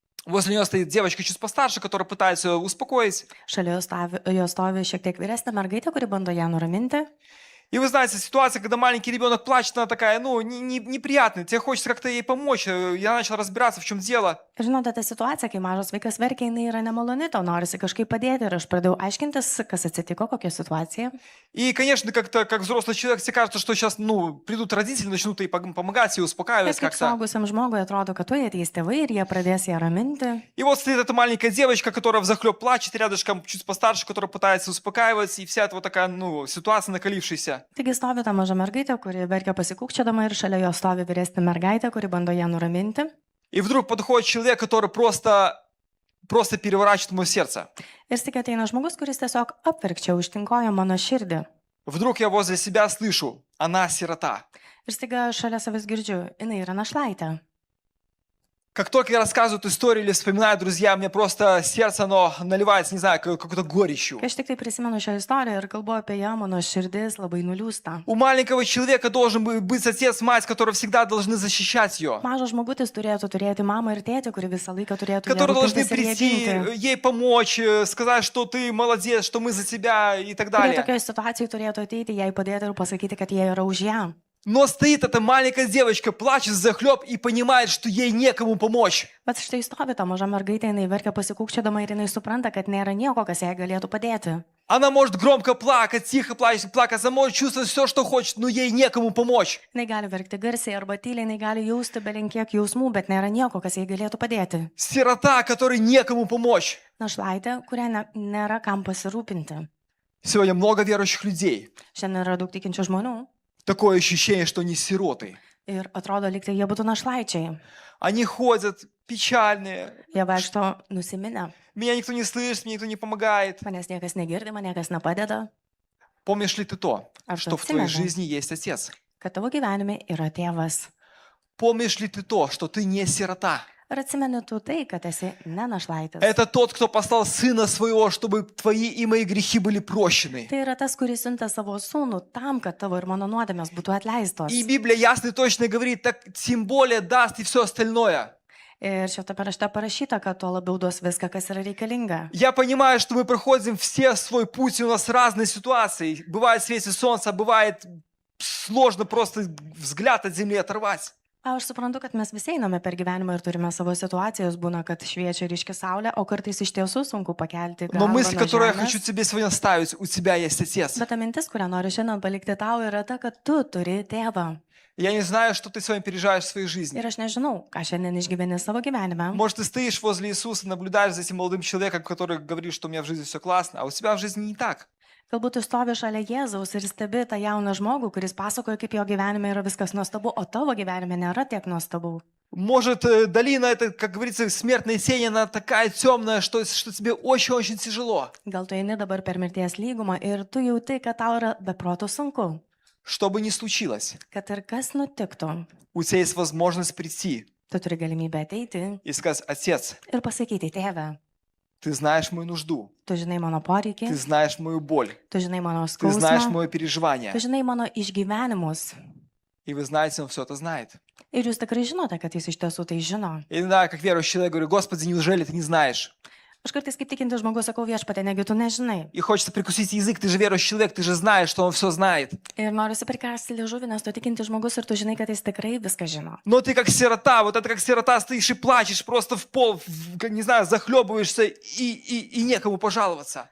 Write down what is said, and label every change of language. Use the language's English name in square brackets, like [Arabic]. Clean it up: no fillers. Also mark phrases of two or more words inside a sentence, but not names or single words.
[Russian] Возле нее стоит девочка чуть постарше, которая пытается ее успокоить. [Lithuanian] Šalia jo stovi šiek tiek vyresnė mergaitė, kuri bando ją nuraminti. [Russian] И вы знаете, ситуация, когда маленький ребенок плачет, она такая, ну, неприятная. Тебе хочется как-то ей помочь. Я начал разбираться, в чем дело. [Lithuanian] Ir žinote, ta situacija, kai mažas vaikas verkia, jinai yra nemaloni, tau norisi kažkaip padėti ir aš pradėjau aiškintis, kas atsitiko, kokia situacija. [Russian] И, конечно, как-то, как взрослый человек, тебе кажется, что сейчас, ну, придут родители, начнут ей помогать, ей [Lithuanian] Ir [Russian] успокаивать [Lithuanian] kaip [Russian] как-то. [Lithuanian] suaugusiam žmogui atrodo, kad tu ateis tėvai ir jie pradės ją raminti. [Russian] И вот стоит эта маленькая девочка, которая взахлеб плачет, рядышком чуть постарше, которая пытается успокаивать, и вся эта вот такая, ну, ситуация накалившаяся. [Lithuanian] Taigi stovi ta maža mergaitė, kuri verkia pasikūkčiodama ir šalia jo stovi vyresnė mergaitė, kuri bando ją nuraminti. [Russian] И вдруг подходит человек, который просто переворачивает мое сердце. [Lithuanian] Ir tik ateina žmogus, kuris tiesiog apverkčia, užtinkoja mano širdį. [Russian] Вдруг я возле себя слышу, она сирота. [Lithuanian] Ir staiga šalia savęs girdžiu, jinai yra našlaitė. [Russian] Как только я рассказываю эту историю или вспоминаю, друзья, мне просто сердце, оно наливается, не знаю, какой-то горечью. [Lithuanian] Kai aš tik tai prisimenu šią istoriją ir kalbu apie ją, mano širdis labai nuliūsta. [Russian] У маленького человека должен быть отец, мать, которые всегда должны защищать ее. [Lithuanian] Mažas žmogutis turėtų turėti mamą ir tėtį, kuri visą laiką turėtų ją [Russian] Которые должны [Lithuanian] rūpintis ir ją [Russian] прийти, [Lithuanian] ginti. [Russian] ей помочь, сказать, что ты молодец, что мы за тебя и так [Lithuanian] Kurie [Russian] далее. [Lithuanian] tokioje situacijoje turėtų ateiti, jai padėti ir pasakyti, kad jie yra už ją. [Russian] Но стоит эта маленькая девочка, плачет захлеб и понимает, что ей некому помочь. [Lithuanian] Bet štai stovi ta maža mergaitė, jinai verkia pasikūkčiodama ir jinai supranta, kad nėra nieko, kas jai galėtų padėti. [Russian] Она может громко плакать, тихо плакать, она может чувствовать все, что хочет, но ей некому помочь. [Lithuanian] Jinai gali verkti garsiai arba tyliai, jinai gali jausti belenkiek jausmų, bet nėra nieko, kas jai galėtų padėti. [Russian] Сирота, которой некому помочь. [Lithuanian] Našlaitė, kuria nėra kam pasirūpinti. [Russian] Сегодня много верующих людей. [Lithuanian] Šiandien yra daug tikinčių žmonių [Russian] Такое ощущение, что они сироты. [Lithuanian] ir atrodo, lyg tai jie būtų našlaičiai. [Russian] Они ходят печальные. [Lithuanian] Jie vaikšto nusiminę. [Russian] Меня никто не слышит, мне никто не помогает. [Lithuanian] Manęs niekas negirdi, man niekas nepadeda. [Russian] Помнишь ли ты то, [Lithuanian] Ar tu [Russian] что в твоей [Lithuanian] atsimeni, [Russian] жизни есть отец? [Lithuanian] kad tavo gyvenime yra tėvas? [Russian] Помнишь ли ты то, что ты не сирота? [Lithuanian] Ar atsimeni tu tai, kad esi ne našlaitis? [Russian] Это тот, кто послал Сына Своего, чтобы твои и мои грехи были прощены. [Lithuanian] Tai yra tas, kuris siuntė savo sūnų tam, kad tavo ir mano nuodėmės būtų atleistos. [Russian] И Библия ясно и точно говорит, так тем более даст и все остальное. [Lithuanian] Ir šitą paraštę parašyta, kad tuo labiau duos viską, kas yra reikalinga. [Russian] Я понимаю, что мы проходим все свой путь, и у нас разные ситуации. Бывает в свете солнца, а бывает сложно просто взгляд от земли оторвать. [Lithuanian] Aš suprantu, kad mes visi einame per gyvenimą ir turime savo situacijas, būna, kad šviečia ryški saulė, o kartais iš tiesų sunku pakelti [Russian] Но [Lithuanian] galvą [Russian] мысль, [Lithuanian] nuo [Russian] которую я [Lithuanian] žemės. [Russian] хочу тебе сегодня ставить, у тебя есть отец. [Lithuanian] Bet ta mintis, kurią noriu šiandien palikti tau, yra ta, kad tu turi tėvą. [Russian] Я не знаю, что ты сегодня переживаешь в своей жизни. [Lithuanian] Ir aš nežinau, ką šiandien išgyveni savo gyvenime. [Russian] Может, ты стоишь возле Иисуса, наблюдаешь за этим молодым человеком, который говорит, что у меня в жизни все классно, а у тебя в жизни не так. [Lithuanian] Galbūt tu stovi šalia Jėzaus ir stebi tą jauną žmogų, kuris pasakoja, kaip jo gyvenime yra viskas nuostabu, o tavo gyvenime nėra tiek nuostabu. [Russian] Может, долина, это, как говорится, смертная тень, она такая темная, что тебе очень-очень тяжело. [Lithuanian] Gal tu eini dabar per mirties lygumą ir tu jauti, kad tau yra beproto sunku. [Russian] Что бы ни случилось, [Lithuanian] Kad ir kas nutiktų, [Russian] у тебя есть возможность прийти [Lithuanian] tu turi galimybę ateiti [Russian] и сказать, Отец, [Lithuanian] ir pasakyti, tėve, [Russian] ты знаешь мою нужду, [Lithuanian] tu žinai mano poreikį, [Russian] ты знаешь мою боль, [Lithuanian] tu žinai mano [Russian] ты знаешь [Lithuanian] skausmą, [Russian] мое переживание. [Lithuanian] tu žinai mano išgyvenimus. [Russian] И вы знаете, он все это знает. [Lithuanian] Ir jūs tikrai žinote, kad jis iš tiesų tai žino. [Russian] И иногда, как верующий человек, говорю, Господи, неужели ты не знаешь? [Lithuanian] Aš kartais kaip tikintis žmogus sakau viešpatė, negi tu nežinai. [Russian] И хочется прикусить язык, ты же верующий человек, ты же знаешь, что он все знает. [Lithuanian] Ir noriu prikarsti liežuvį, nes tu tikintis žmogus ir tu žinai, kad jis tikrai viską žino. [Russian] Но ты как сирота, вот это как сирота стоишь и плачешь просто в пол, не знаю, захлебываешься и некому пожаловаться.